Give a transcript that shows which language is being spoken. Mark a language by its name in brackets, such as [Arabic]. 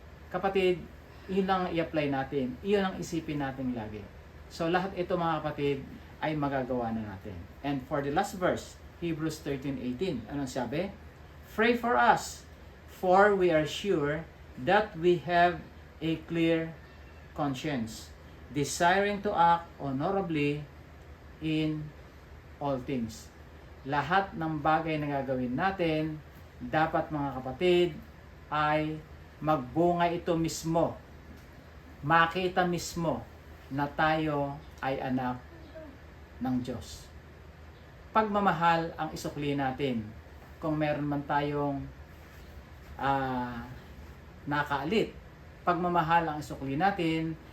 [Filipino] Kapatid, yun ang i-apply natin, yun ang isipin natin lagi. So lahat ito mga kapatid ay magagawa na natin. [English] And for the last verse, Hebrews 13:18, [Filipino] anong sabi? [English] Pray for us, for we are sure that we have a clear conscience, desiring to act honorably in all things. [Filipino] Lahat ng bagay na gagawin natin, dapat mga kapatid, ay magbunga ito mismo. Makita mismo na tayo ay anak ng Diyos. Pagmamahal ang isukli natin. Kung meron man tayong nakaalit, pagmamahal ang isukli natin.